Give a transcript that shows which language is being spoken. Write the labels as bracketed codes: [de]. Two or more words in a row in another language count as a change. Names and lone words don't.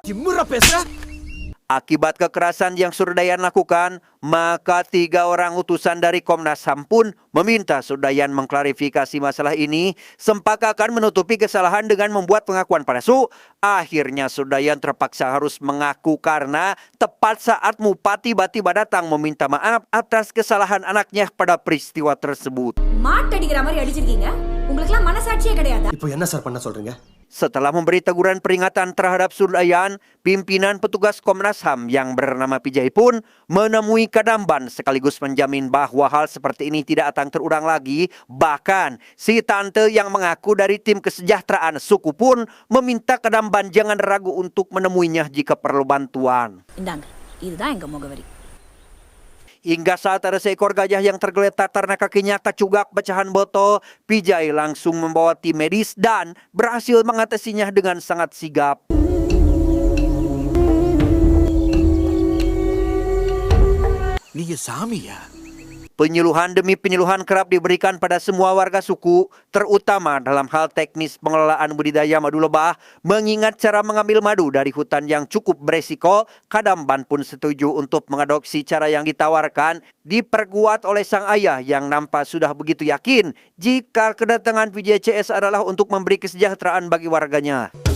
[id] Akibat kekerasan yang Surdayan lakukan, maka 3 orang utusan dari Komnas HAM pun meminta Surdayan mengklarifikasi masalah ini. Sempak akan menutupi kesalahan dengan membuat pengakuan palsu. Akhirnya Surdayan terpaksa harus mengaku karena tepat saat Mupa tiba-tiba datang meminta maaf atas kesalahan anaknya pada peristiwa tersebut. [ta] மாட்டடிக்கிற மாதிரி அடிச்சிருக்கீங்க. உங்களுக்குலாம் மனசாட்சியே கிடையாது. இப்போ என்ன சார் பண்ண சொல்றீங்க? [id] Setelah memberi teguran peringatan terhadap Surdayan, pimpinan petugas Komnas HAM yang bernama Pijai pun menemui Kadamban sekaligus menjamin bahwa hal seperti ini tidak akan terulang lagi. Bahkan si tante yang mengaku dari tim kesejahteraan suku pun meminta Kadamban jangan ragu untuk menemuinya jika perlu bantuan. [ta] இந்தாங்க இதுதான் எங்க முகவரி. [id] Hingga saat ada seekor gajah yang tergeletak karena kakinya kecugak pecahan botol, Pijai langsung membawa tim medis dan berhasil mengatasinya dengan sangat sigap. [ta] நீங்க சாமியா? [id] Penyuluhan demi penyuluhan kerap diberikan pada semua warga suku, terutama dalam hal teknis pengelolaan budidaya madu lebah. Mengingat cara mengambil madu dari hutan yang cukup beresiko, Kadamban pun setuju untuk mengadopsi cara yang ditawarkan, diperkuat oleh sang ayah yang nampak sudah begitu yakin jika kedatangan PJCS adalah untuk memberi kesejahteraan bagi warganya.